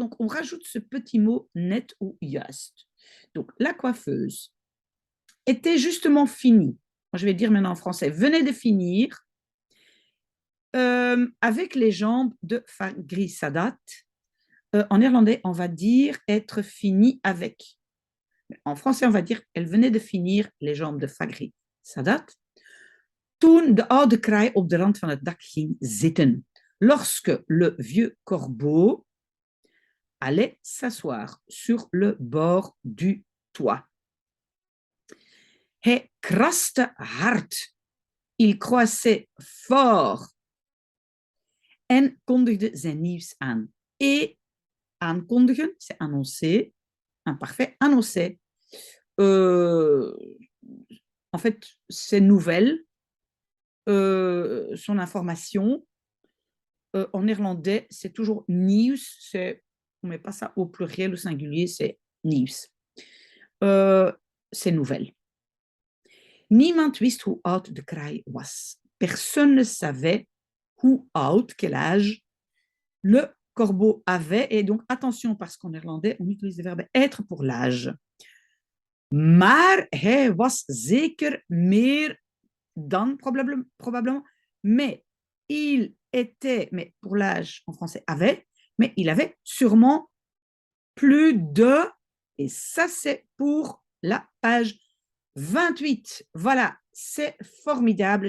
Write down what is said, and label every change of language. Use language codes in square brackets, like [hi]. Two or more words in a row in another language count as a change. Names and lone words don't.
[fr] Donc, on rajoute ce petit mot net ou juist. Donc, la coiffeuse était justement finie. Moi, je vais dire maintenant en français venait de finir avec les jambes de Fagri Sadat. En néerlandais, on va dire être fini avec. En français, on va dire elle venait de finir les jambes de Fagri Sadat. [nl] Toen de oude kraai op de rand van het dak ging zitten. [fr] Lorsque le vieux corbeau allait s'asseoir sur le bord du toit. [nl] Hij kraste hard. [fr] Il croissait fort. [nl] En kondigde zijn nieuws aan. [fr] Et aankondigen, c'est annoncer. Imparfait, annoncer. En fait, c'est nouvelle. Son information. En néerlandais, c'est toujours nieuws. On ne met pas ça au pluriel ou singulier, c'est nieuws. C'est nouvelle. [nl] Niemand wist hoe oud de kraai was. [fr] Personne ne savait [nl] hoe oud, [fr] quel âge, le corbeau avait. Et donc, attention, parce qu'en néerlandais, on utilise le verbe être pour l'âge. [nl] Maar hij was zeker meer dan, [fr] probablement. Mais il était, mais pour l'âge en français, avait, mais il avait sûrement plus de, et ça c'est pour la page 28. Voilà, c'est formidable.